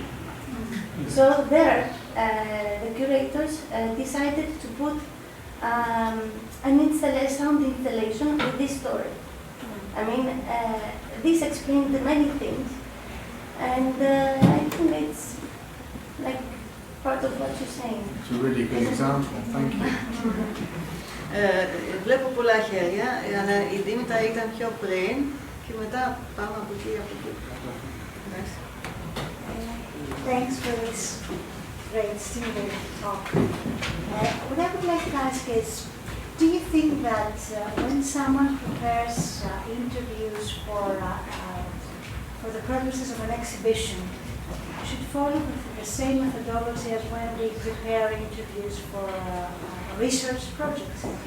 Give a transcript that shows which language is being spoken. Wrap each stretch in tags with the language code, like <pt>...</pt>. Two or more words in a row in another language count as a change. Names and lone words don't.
<en>So there, the curators decided to put an sound installation with this story. I mean, this explained many things, and I think it's like part of what you're saying. It's a really good example, thank you.</en> <el>Βλέπω πολλά χέρια, αλλά η Δήμητρα ήταν πιο πριν και μετά πάμε από εκεί, από εκεί.</el> <en>Thanks for this great stimulating talk. What I would like to ask is, do you think that when someone prepares interviews for the purposes of an exhibition, should follow the same methodology as when we prepare interviews for research projects?</en>